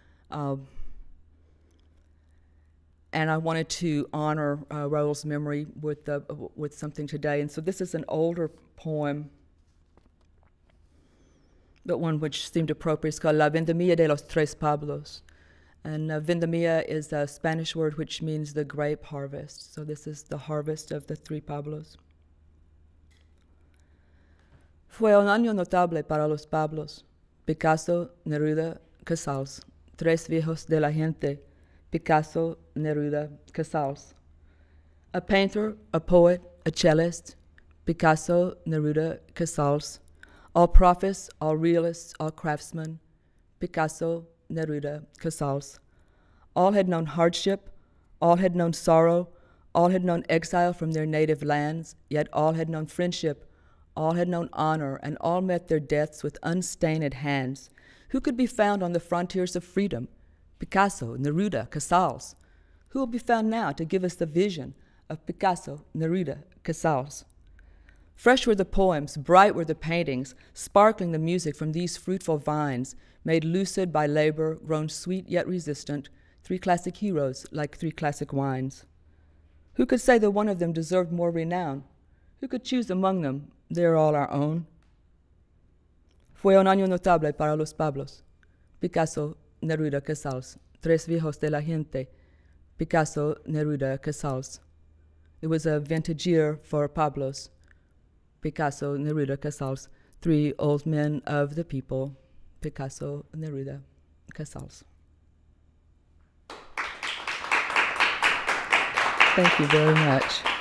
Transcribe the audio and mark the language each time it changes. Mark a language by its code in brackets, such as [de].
[en] And I wanted to honor Raul's memory with something today. And so this is an older poem, but one which seemed appropriate. It's called La Vendemia de los Tres Pablos. And Vendemia is a Spanish word which means the grape harvest. So this is the harvest of the Tres Pablos. [es] Fue un año notable para los Pablos, Picasso, Neruda, Casals, tres viejos de la gente, Picasso, Neruda, Casals. [en] A painter, a poet, a cellist, Picasso, Neruda, Casals. All prophets, all realists, all craftsmen, Picasso, Neruda, Casals. All had known hardship, all had known sorrow, all had known exile from their native lands, yet all had known friendship, all had known honor, and all met their deaths with unstained hands. Who could be found on the frontiers of freedom? Picasso, Neruda, Casals. Who will be found now to give us the vision of Picasso, Neruda, Casals? Fresh were the poems, bright were the paintings, sparkling the music from these fruitful vines, made lucid by labor, grown sweet yet resistant, three classic heroes like three classic wines. Who could say that one of them deserved more renown? Who could choose among them? They are all our own. [es] Fue un año notable para los Pablos, Picasso, Neruda, Casals, Tres Viejos de la Gente, Picasso, Neruda, Casals. [en] It was a vintage year for Pablos, Picasso, Neruda, Casals, three old men of the people, Picasso, Neruda, Casals. Thank you very much.